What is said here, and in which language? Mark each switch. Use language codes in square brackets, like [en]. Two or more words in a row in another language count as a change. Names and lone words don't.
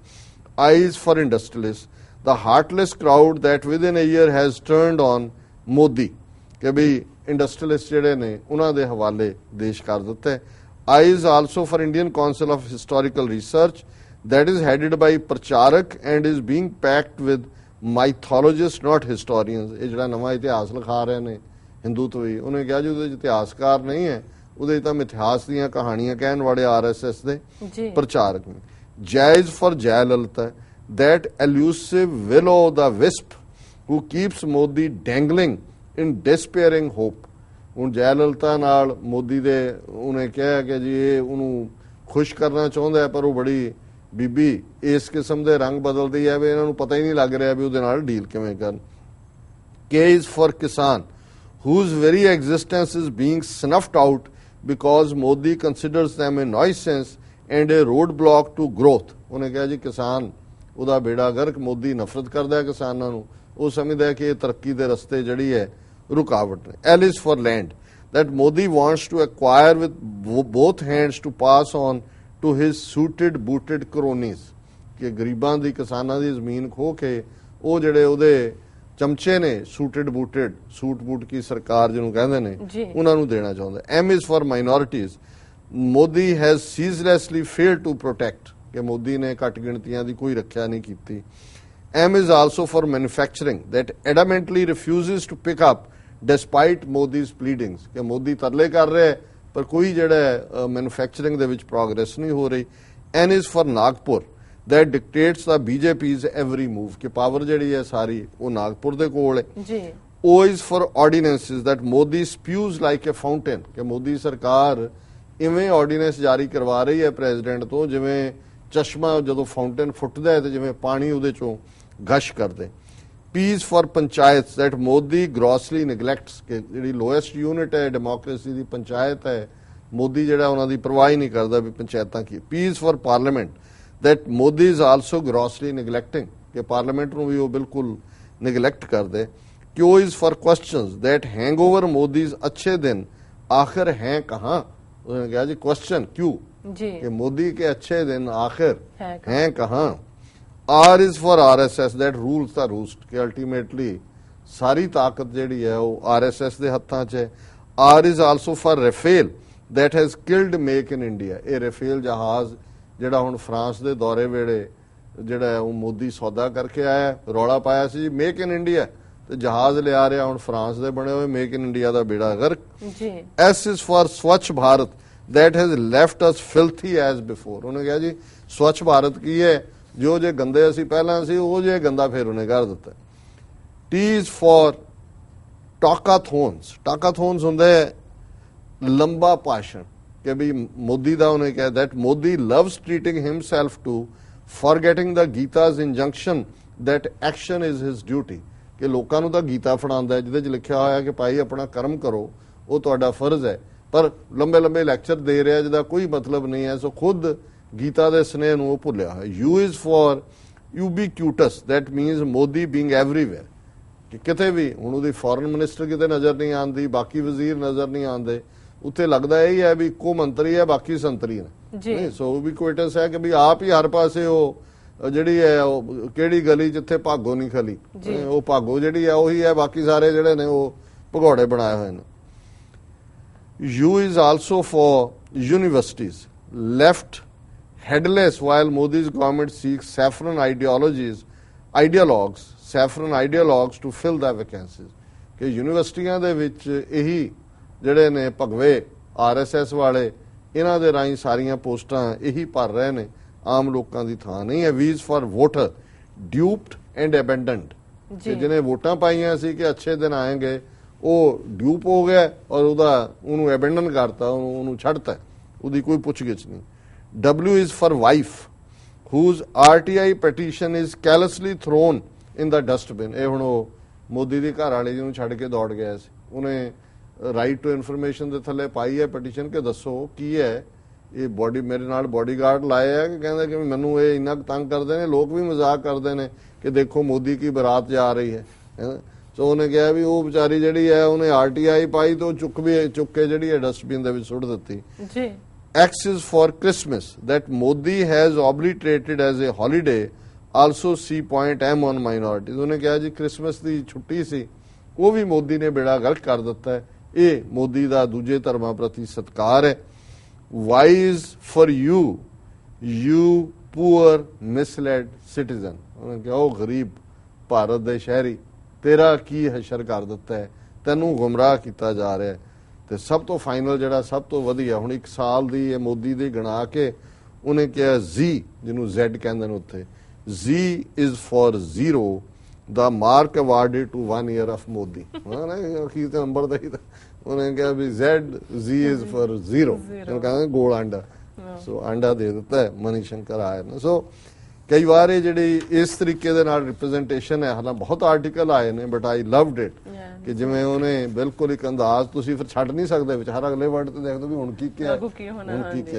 [en] I is for industrialists, the heartless crowd that within a year has turned on Modi। [pa] ਕਿ ਵੀ ਇੰਡਸਟਰੀਅਲਿਸਟ ਜਿਹੜੇ ਨੇ ਉਹਨਾਂ ਦੇ ਹਵਾਲੇ ਦੇਸ਼ ਕਰ ਦਿੱਤਾ ਹੈ। [en] I is also for Indian Council of Historical Research that is headed by Pracharak and is being packed with mythologists, not historians. [pa] ਇਹ ਜਿਹੜਾ ਨਵਾਂ ਇਤਿਹਾਸ ਲਿਖਾ ਰਹੇ ਨੇ ਹਿੰਦੂਤਵੀ, ਉਹਨੇ ਕਿਹਾ ਜੀ ਉਹਦੇ 'ਚ ਇਤਿਹਾਸਕਾਰ ਨਹੀਂ ਹੈ, ਉਹਦੇ 'ਚ ਤਾਂ ਮਿਥਿਹਾਸ ਦੀਆਂ ਕਹਾਣੀਆਂ ਕਹਿਣ ਵਾਲੇ RSS ਦੇ ਪ੍ਰਚਾਰਕ ਨੇ। [en] Jais for Jayalalitha, that elusive willow the wisp who keeps Modi dangling in despairing hope। [pa] ਹੁਣ ਜੈਲਲਤਾ ਨਾਲ ਮੋਦੀ ਦੇ ਉਹਨੇ ਕਿਹਾ ਕਿ ਜੀ ਇਹ ਉਹਨੂੰ ਖੁਸ਼ ਕਰਨਾ ਚਾਹੁੰਦਾ ਹੈ, ਪਰ ਉਹ ਬੜੀ ਬੀਬੀ ਇਸ ਕਿਸਮ ਦੇ ਰੰਗ ਬਦਲਦੀ ਹੈ ਵੀ ਇਹਨਾਂ ਨੂੰ ਪਤਾ ਹੀ ਨਹੀਂ ਲੱਗ ਰਿਹਾ ਵੀ ਉਹਦੇ ਨਾਲ ਡੀਲ ਕਿਵੇਂ ਕਰਨ। [en] K is for Kisan, whose very existence is being snuffed out because Modi considers them a nuisance and a roadblock to growth। [pa] ਉਹਨੇ ਕਿਹਾ ਜੀ ਕਿਸਾਨ ਉਹਦਾ ਬੇੜਾ ਗਰਕ, ਮੋਦੀ ਨਫ਼ਰਤ ਕਰਦਾ ਹੈ ਕਿਸਾਨਾਂ ਨੂੰ, ਉਹ ਸਮਝਦਾ ਹੈ ਕਿ ਇਹ ਤਰੱਕੀ ਦੇ ਰਸਤੇ ਜਿਹੜੀ ਹੈ ਰੁਕਾਵਟ ਨੇ। [en] L is for land, that Modi wants to acquire with both hands to pass on to his suited booted cronies। [pa] ਕਿ ਗਰੀਬਾਂ ਦੀ ਕਿਸਾਨਾਂ ਦੀ ਜ਼ਮੀਨ ਖੋਹ ਕੇ ਉਹ ਜਿਹੜੇ ਉਹਦੇ ਚਮਚੇ ਨੇ [en] suited booted, [hi] सूट बूट की सरकार [pa] ਜਿਹਨੂੰ ਕਹਿੰਦੇ ਨੇ, ਉਹਨਾਂ ਨੂੰ ਦੇਣਾ ਚਾਹੁੰਦਾ। [en] M is for minorities, Modi has ceaselessly failed to protect। [pa] ਕਿ ਮੋਦੀ ਨੇ ਘੱਟ ਗਿਣਤੀਆਂ ਦੀ ਕੋਈ ਰੱਖਿਆ ਨਹੀਂ ਕੀਤੀ। [en] M is also for manufacturing, that adamantly refuses to pick up despite Modi's pleadings। [pa] ਕਿ ਮੋਦੀ ਤਰਲੇ ਕਰ ਰਿਹਾ ਪਰ ਕੋਈ ਜਿਹੜਾ ਮੈਨੂਫੈਕਚਰਿੰਗ ਦੇ ਵਿੱਚ ਪ੍ਰੋਗਰੈਸ ਨਹੀਂ ਹੋ ਰਹੀ। [en] N is for Nagpur, that dictates the BJP's every move। [pa] ਕਿ ਪਾਵਰ ਜਿਹੜੀ ਹੈ ਸਾਰੀ ਉਹ ਨਾਗਪੁਰ ਦੇ ਕੋਲ ਹੈ। [en] O is for ordinances, that Modi spews like a fountain। [pa] ਕਿ ਮੋਦੀ ਸਰਕਾਰ ਇਵੇਂ ਆਰਡੀਨੈਂਸ ਜਾਰੀ ਕਰਵਾ ਰਹੀ ਹੈ ਪ੍ਰੈਜ਼ੀਡੈਂਟ ਤੋਂ ਜਿਵੇਂ ਚਸ਼ਮਾ ਜਦੋਂ ਫਾਊਂਟੇਨ ਫੁੱਟਦਾ ਹੈ ਤੇ ਜਿਵੇਂ ਪਾਣੀ ਉਹਦੇ ਚੋਂ ਗਸ਼ ਕਰਦੇ। [en] P is for ਪੰਚਾਇਤ, that Modi grossly neglects। [pa] ਕਿ ਜਿਹੜੀ [en] lowest unit [pa] ਹੈ ਡੈਮੋਕ੍ਰੇਸੀ ਦੀ ਪੰਚਾਇਤ ਹੈ, ਮੋਦੀ ਜਿਹੜਾ ਉਹਨਾਂ ਦੀ ਪਰਵਾਹ ਹੀ ਨਹੀਂ ਕਰਦਾ ਵੀ ਪੰਚਾਇਤਾਂ ਕੀ। [en] P is for parliament, that Modi is also grossly neglecting। [pa] ਕਿ ਪਾਰਲੀਮੈਂਟ ਨੂੰ ਵੀ ਉਹ ਬਿਲਕੁਲ ਨਿਗਲੈਕਟ ਕਰਦੇ। [en] Q is for questions, that hang over Modi's [hi] अच्छे दिन आखिर है कहाँ। [pa] ਉਹਨੇ ਕਿਹਾ ਜੀ ਕੁਐਸਚਨ ਕਿਉਂ ਕਿ [hi] मोदी के अच्छे दिन आखिर है कहाँ। [en] R is for RSS, that rules the roost। [pa] ਕਿ ਅਲਟੀਮੇਟਲੀ ਸਾਰੀ ਤਾਕਤ ਜਿਹੜੀ ਹੈ ਉਹ RSS ਦੇ ਹੱਥਾਂ 'ਚ ਹੈ। [en] R is also for Rafale, that has killed make in India। [pa] ਇਹ ਰਫੇਲ ਜਹਾਜ਼ ਜਿਹੜਾ ਹੁਣ ਫਰਾਂਸ ਦੇ ਦੌਰੇ ਵੇਲੇ ਜਿਹੜਾ ਉਹ ਮੋਦੀ ਸੌਦਾ ਕਰਕੇ ਆਇਆ, ਰੌਲਾ ਪਾਇਆ ਸੀ ਮੇਕ ਇਨ ਇੰਡੀਆ, ਤੇ ਜਹਾਜ਼ ਲਿਆ ਰਿਹਾ ਹੁਣ ਫਰਾਂਸ ਦੇ ਬਣੇ ਹੋਏ, ਮੇਕ ਇਨ ਇੰਡੀਆ ਦਾ ਬੇੜਾ ਗਰਕ। [en] S is for Swachh Bharat, that has left us filthy as before। [pa] ਉਹਨੇ ਕਿਹਾ ਜੀ ਸਵੱਛ ਭਾਰਤ ਕੀ ਹੈ, ਜੋ ਜੇ ਗੰਦੇ ਅਸੀਂ ਪਹਿਲਾਂ ਸੀ ਉਹ ਜੇ ਗੰਦਾ ਫਿਰ ਉਹਨੇ ਕਰ ਦਿੱਤਾ। [en] T is for talkathons। talkathons [pa] ਹੁੰਦੇ ਲੰਬਾ ਭਾਸ਼ਣ ਕਿ ਵੀ ਮੋਦੀ ਦਾ ਉਹਨੇ ਕਿਹਾ [en] that Modi loves treating himself to forgetting the Gita's injunction that action is his duty। [pa] ਕਿ ਲੋਕਾਂ ਨੂੰ ਤਾਂ ਗੀਤਾ ਫੜਾਉਂਦਾ ਜਿਹਦੇ 'ਚ ਲਿਖਿਆ ਹੋਇਆ ਕਿ ਭਾਈ ਆਪਣਾ ਕਰਮ ਕਰੋ, ਉਹ ਤੁਹਾਡਾ ਫਰਜ਼ ਹੈ, ਪਰ ਲੰਬੇ ਲੰਬੇ ਲੈਕਚਰ ਦੇ ਰਿਹਾ ਜਿਹਦਾ ਕੋਈ ਮਤਲਬ ਨਹੀਂ ਹੈ। ਸੋ ਖੁਦ ਗੀਤਾ ਦੇ ਸਨੇਹ ਨੂੰ ਉਹ ਭੁੱਲਿਆ ਹੋਇਆ। [en] U is for ubiquitous, that means Modi being everywhere। [pa] ਕਿ ਕਿਤੇ ਵੀ ਹੁਣ ਉਹਦੀ [en] foreign minister [pa] ਕਿਤੇ ਨਜ਼ਰ ਨਹੀਂ ਆਉਂਦੀ, ਬਾਕੀ ਵਜ਼ੀਰ ਨਜ਼ਰ ਨਹੀਂ ਆਉਂਦੇ, ਉੱਥੇ ਲੱਗਦਾ ਇਹ ਹੈ ਵੀ ਇੱਕੋ ਮੰਤਰੀ ਹੈ ਬਾਕੀ ਸੰਤਰੀ ਨੇ। ਸੋ ubiquitous ਹੈ ਕਿ ਵੀ ਆਪ ਹੀ ਹਰ ਪਾਸੇ ਉਹ ਜਿਹੜੀ ਹੈ ਉਹ ਕਿਹੜੀ ਗਲੀ ਜਿੱਥੇ ਭਾਗੋ ਨਹੀਂ ਖਲੀ, ਉਹ ਭਾਗੋ ਜਿਹੜੀ ਹੈ ਉਹੀ ਹੈ, ਬਾਕੀ ਸਾਰੇ ਜਿਹੜੇ ਨੇ ਉਹ ਭਗੌੜੇ ਬਣਾਏ ਹੋਏ ਨੇ। [en] U is also for universities, left headless while Modi's government seeks saffron ideologues to fill the vacancies। [pa] ਕਿ ਯੂਨੀਵਰਸਿਟੀਆਂ ਦੇ ਵਿੱਚ ਇਹੀ ਜਿਹੜੇ ਨੇ ਭਗਵੇ RSS ਵਾਲੇ, ਇਹਨਾਂ ਦੇ ਰਾਹੀਂ ਸਾਰੀਆਂ ਪੋਸਟਾਂ ਇਹੀ ਭਰ ਰਹੇ ਨੇ, ਆਮ ਲੋਕਾਂ ਦੀ ਥਾਂ ਨਹੀਂ ਹੈ। [en] V is for voter, duped and abandoned। [pa] ਕਿ ਜਿਹਨੇ ਵੋਟਾਂ ਪਾਈਆਂ ਸੀ ਕਿ ਅੱਛੇ ਦਿਨ ਆਏਗੇ, ਉਹ ਡਿਊਪ ਹੋ ਗਿਆ ਔਰ ਉਹਨੂੰ ਐਬੈਂਡਨ ਕਰਤਾ, ਉਹਨੂੰ ਛੱਡਤਾ, ਉਹਦੀ ਕੋਈ ਪੁੱਛਗਿੱਛ ਨਹੀਂ। [en] W is for wife, whose RTI petition is carelessly thrown in the dustbin। [pa] ਇਹ ਹੁਣ ਉਹ ਮੋਦੀ ਦੀ ਘਰ ਵਾਲੀ ਜਿਹਨੂੰ ਛੱਡ ਕੇ ਦੌੜ ਗਿਆ ਸੀ, ਉਹਨੇ [en] right to information [pa] ਦੇ ਥੱਲੇ ਪਾਈ ਹੈ ਪਟੀਸ਼ਨ ਕਿ ਦੱਸੋ ਕੀ ਹੈ ਇਹ, ਬੋਡੀ ਮੇਰੇ ਨਾਲ ਬੋਡੀਗਾਰਡ ਲਾਏ ਆ ਕਿ ਕਹਿੰਦਾ ਕਿ ਮੈਨੂੰ ਇਹ ਇੰਨਾ ਤੰਗ ਕਰਦੇ ਨੇ, ਲੋਕ ਵੀ ਮਜ਼ਾਕ ਕਰਦੇ ਨੇ ਕਿ [hi] देखो मोदी की बरात जा रही है। [pa] ਸੋ ਉਹਨੇ ਕਿਹਾ ਵੀ ਉਹ ਵਿਚਾਰੀ ਜਿਹੜੀ ਹੈ ਉਹਨੇ RTI ਪਾਈ ਤੇ ਉਹ ਚੁੱਕ ਕੇ ਜਿਹੜੀ ਹੈ ਡਸਟਬਿਨ ਦੇ ਵਿੱਚ ਸੁੱਟ ਦਿੱਤੀ। [en] X is for Christmas, that Modi has obliterated as a holiday, also see point M on minorities। [pa] ਉਹਨੇ ਕਿਹਾ ਜੀ ਕ੍ਰਿਸਮਸ ਦੀ ਛੁੱਟੀ ਸੀ ਉਹ ਵੀ ਮੋਦੀ ਨੇ ਬੇੜਾ ਗਰਕ ਕਰ ਦਿੱਤਾ ਹੈ। ਇਹ ਮੋਦੀ ਦਾ ਦੂਜੇ ਧਰਮਾਂ ਪ੍ਰਤੀ ਸਤਿਕਾਰ ਹੈ। [en] Y is for you poor misled citizen, [pa] ਉਹਨੇ ਕਿਹਾ ਉਹ ਗਰੀਬ ਭਾਰਤ ਦੇ ਸ਼ਹਿਰੀ, ਤੇਰਾ ਕੀ ਹਸ਼ਰ ਕਰ ਦਿੱਤਾ ਹੈ, ਤੈਨੂੰ ਗੁੰਮਰਾਹ ਕੀਤਾ ਜਾ ਰਿਹਾ ਹੈ। ਤੇ ਸਭ ਤੋਂ ਫਾਈਨਲ ਜਿਹੜਾ ਸਭ ਤੋਂ ਵਧੀਆ, ਹੁਣ 1 ਸਾਲ ਦੀ ਇਹ ਮੋਦੀ ਦੀ ਗਣਾ ਕੇ ਉਹਨੇ ਕਿਹਾ Z, ਜਿਹਨੂੰ Z ਕਹਿੰਦੇ ਨੇ ਉੱਥੇ, [en] Z is for zero, the mark awarded to 1 year of Modi। [pa] ਅਖੀਰ ਤੇ ਨੰਬਰ ਦਾ ਹੀ ਉਹਨੇ ਕਿਹਾ ਵੀ [en] Z is for zero, [pa] ਉਹਨੂੰ ਕਹਿੰਦੇ ਗੋਲ ਆਂਡਾ। ਸੋ ਆਂਡਾ ਦੇ ਦਿੱਤਾ ਹੈ ਮਨੀ ਸ਼ੰਕਰ ਆਏ ਨੇ। ਸੋ ਕਈ ਵਾਰ ਇਹ ਜਿਹੜੀ ਇਸ ਤਰੀਕੇ ਦੇ ਨਾਲ ਰਿਪਰੈਜ਼ੈਂਟੇਸ਼ਨ ਹੈ, ਹਾਲਾਂ ਬਹੁਤ ਆਰਟੀਕਲ ਆਏ ਨੇ, [en] but I loved it [pa] ਕਿ ਜਿਵੇਂ ਉਹਨੇ ਬਿਲਕੁਲ ਇੱਕ ਅੰਦਾਜ਼, ਤੁਸੀਂ ਫਿਰ ਛੱਡ ਨਹੀਂ ਸਕਦੇ ਵਿੱਚ, ਹਰ ਅਗਲੇ ਵਰਡ ਤੇ ਦੇਖਦੇ ਵੀ ਹੁਣ ਕੀ ਕਿਹਾ, ਹੁਣ ਕੀ ਕਿਹਾ।